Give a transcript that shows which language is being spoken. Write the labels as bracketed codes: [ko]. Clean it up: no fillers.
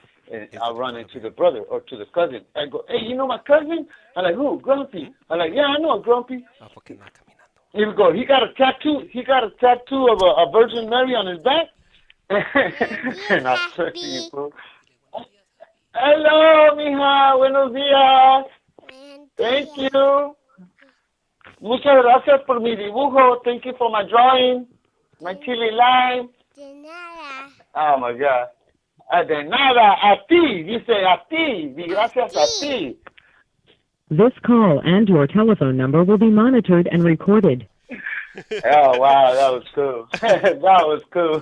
[en] And I'll run into the brother or to the cousin. I go, "Hey, you know my cousin?" I'm like, "Who? Grumpy?" I'm like, "Yeah, I know Grumpy." He would go, "He got a tattoo. He got a tattoo of a Virgin Mary on his back." And I said to you, bro, "Hello, mija. [es] Buenos días. [en] Thank you. [es] Muchas gracias por mi dibujo. [en] Thank you for my drawing. My chili lime." [es] De nada. [en] Oh, my God. [es] De nada. A ti. Dice a ti. Gracias a ti. [en] This call and your telephone number will be monitored and recorded. Oh, wow. That was cool. That was cool.